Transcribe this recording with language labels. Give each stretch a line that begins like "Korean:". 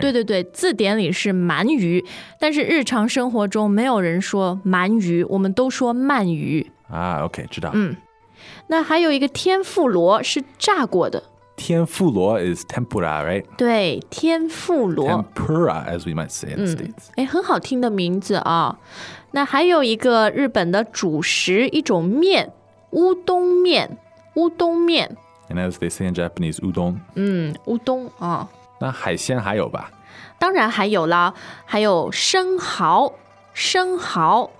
Chinese: 对对对，字典里是鳗鱼，但是日常生活中没有人说鳗鱼，我们都说鳗鱼。啊，OK, 知道。嗯，那还有一个天妇罗是炸过的。
English: 天妇罗 is tempura, right?
Chinese: 对，天妇罗。
English: Tempura, as we might say in the States.
Chinese: 哎，很好听的名字啊。那还有一个日本的主食，一种面。乌冬面，乌冬面。
English: And as they say in Japanese, 乌冬。
Chinese: 嗯，乌冬啊。那海鲜还有吧？当然还有啦，还有生蚝，生蚝。